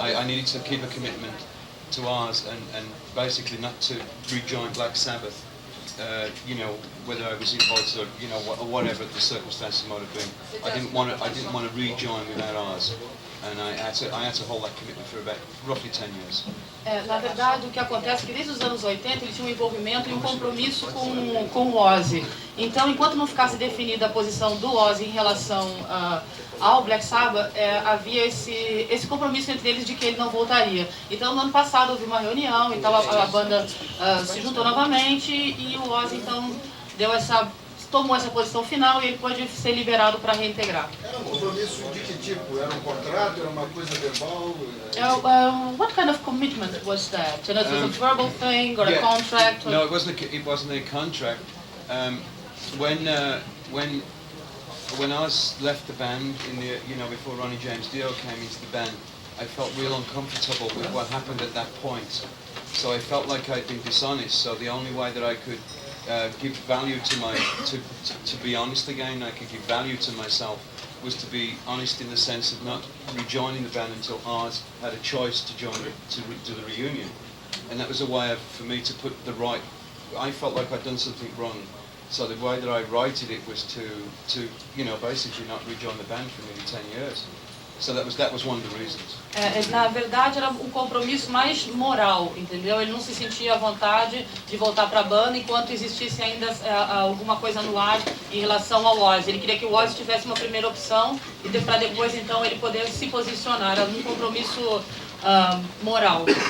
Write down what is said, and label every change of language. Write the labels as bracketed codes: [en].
[en] I needed to keep a commitment to ours and basically not to rejoin Black Sabbath. You know, whether I was invited or you know whatever the circumstances might have been. I didn't want to rejoin without ours. And I had to hold that commitment for about roughly 10 years. [pt] Na verdade, o que acontece é que desde os anos 80 ele tinha um envolvimento e um compromisso com o Ozzy. Então, enquanto não ficasse definida a posição do Ozzy em relação ao Black Sabbath, havia esse compromisso entre eles de que ele não voltaria. Então, no ano passado houve uma reunião, então a banda se juntou novamente e o Ozzy então tomou essa posição final e ele pode ser liberado para reintegrar. Era compromisso de que tipo? Era contrato? Era uma coisa verbal? [en] What kind of commitment was that? Was it a verbal thing or a contract? No, it wasn't a contract. When Oz left the band in the before Ronnie James Dio came into the band, I felt real uncomfortable with what happened at that point. So I felt like I'd been dishonest. So the only way that I could give value to be honest again, I could give value to myself, was to be honest in the sense of not rejoining the band until Oz had a choice to join to do the reunion, and that was a way for me to put the right I felt like I'd done something wrong. So the way that I righted it was to basically not rejoin the band for nearly 10 years. So that was one of the reasons. [pt] Na verdade era um compromisso mais moral, entendeu? Ele não se sentia à vontade de voltar para a banda enquanto existisse ainda alguma coisa no ar em relação ao Ozzy. Ele queria que o Ozzy tivesse uma primeira opção e para depois então ele poder se posicionar. Era um compromisso moral.